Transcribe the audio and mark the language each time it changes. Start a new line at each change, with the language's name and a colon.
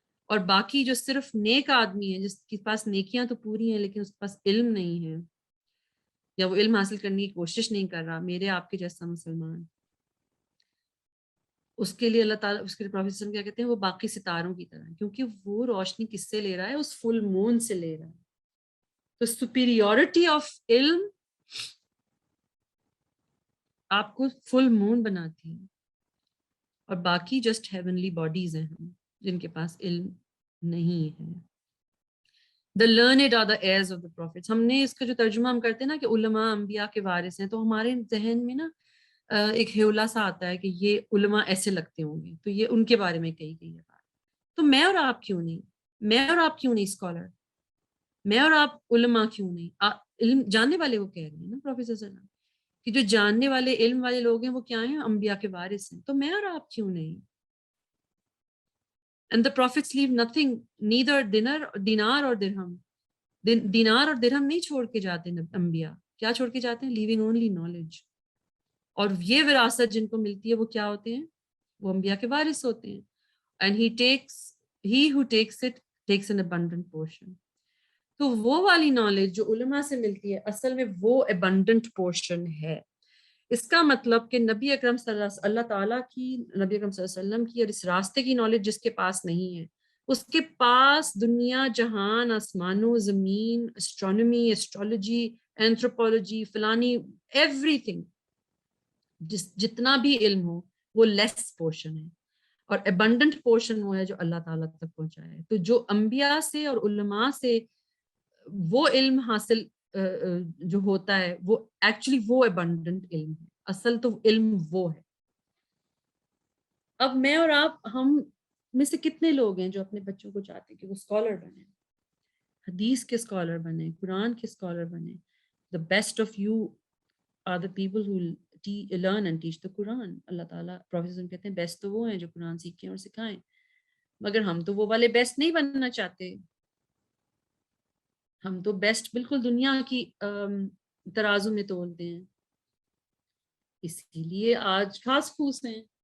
Urdu: اور باقی جو صرف نیک آدمی ہے جس کے پاس نیکیاں تو پوری ہیں لیکن اس کے پاس علم نہیں ہے, یا وہ علم حاصل کرنے کی کوشش نہیں کر رہا, میرے آپ کے جیسا مسلمان, اس کے لیے اللہ تعالیٰ, اس کے لیے پروفیٹ صلی اللہ علیہ وسلم کیا کہتے ہیں, وہ باقی ستاروں کی طرح ہے, کیونکہ وہ روشنی کس سے لے رہا ہے, اس فل مون سے لے رہا ہے. تو سپیریورٹی آف علم آپ کو فل مون بناتی ہے, اور باقی جسٹ ہیونلی باڈیز ہیں ہم جن کے پاس علم نہیں ہے.
English: The learned are the heirs of the prophets.
Urdu: ہم نے اس کا جو ترجمہ ہم کرتے ہیں نا کہ علماء انبیاء کے وارث ہیں, تو ہمارے ذہن میں نا ایک ہیولا سا آتا ہے کہ یہ علماء ایسے لگتے ہوں گے, تو یہ ان کے بارے میں کہی گئی ہے بات. تو میں اور آپ کیوں نہیں, میں اور آپ کیوں نہیں اسکالر, میں اور آپ علماء کیوں نہیں, علم جاننے والے وہ کہہ رہے ہیں نا پروفیسر صلی اللہ علیہ وسلم کہ جو جاننے والے علم والے لوگ ہیں وہ کیا ہیں, انبیاء کے وارث ہیں. تو میں اور آپ کیوں نہیں.
English: And the prophets leave nothing, neither dinar or dirham.
Urdu: دینار اور درہم نہیں چھوڑ کے جاتے انبیاء, کیا چھوڑ کے جاتے ہیں,
English: Living only knowledge.
Urdu: اور یہ وراثت جن کو ملتی ہے وہ کیا ہوتے ہیں, وہ انبیاء کے وارث ہوتے ہیں.
English: And he who takes it takes an abundant portion.
Urdu: تو وہ والی نالج جو علماء سے ملتی ہے اصل میں وہ abundant portion ہے. اس کا مطلب کہ نبی اکرم اللہ تعالیٰ کی, نبی اکرم صلی اللہ علیہ وسلم کی اور اس راستے کی نالج جس کے پاس نہیں ہے, اس کے پاس دنیا جہان, آسمانوں زمین, اسٹرانومی, ایسٹرولوجی, اینتھروپولوجی, فلانی, ایوری تھنگ, جتنا بھی علم ہو وہ لیس پورشن ہے, اور ایبنڈنٹ پورشن وہ ہے جو اللہ تعالیٰ تک پہنچایا ہے. تو جو انبیاء سے اور علماء سے وہ علم حاصل جو ہوتا ہے وہ ایکچولی وہ ایبنڈنٹ علم ہے, اصل تو علم وہ ہے. اب میں اور آپ, ہم میں سے کتنے لوگ ہیں جو اپنے بچوں کو چاہتے ہیں کہ وہ اسکالر بنیں, حدیث کے اسکالر بنیں, قرآن کے اسکالر بنیں.
English: The best of you are the people who learn and teach the Quran.
Urdu: اللہ تعالیٰ پروفیسر کہتے ہیں بیسٹ تو وہ ہیں جو قرآن سیکھیں اور سکھائیں, مگر ہم تو وہ والے بیسٹ نہیں بننا چاہتے. ہم تو بیسٹ بالکل دنیا کی ترازو میں تولتے ہیں, اسی لیے آج خاص پھوس ہیں.